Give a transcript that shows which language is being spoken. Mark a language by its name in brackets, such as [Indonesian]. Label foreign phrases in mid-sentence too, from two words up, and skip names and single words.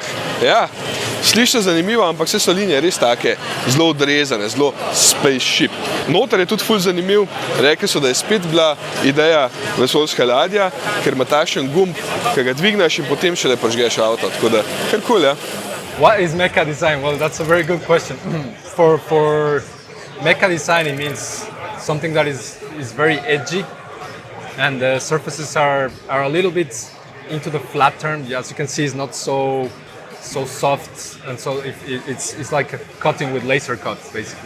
[Slovenian] Ja, sliši se zanimivo, ampak vse so linije res take, zelo odrezane, zelo spaceship. Noter je tudi ful zanimiv, rekli so, da je spet bila ideja vesoljska ladja, ker ima takšen gumb, ki ga dvigneš in potem šele prižgeš avto, tako da kar cool, ja. [English] What is mecha design? Well, that's a very good question. For mecha design, it means something that is very edgy, and the surfaces are a little bit into the flat turn. As you can see, it's not so soft, and so it's like a cutting with laser cuts, basically.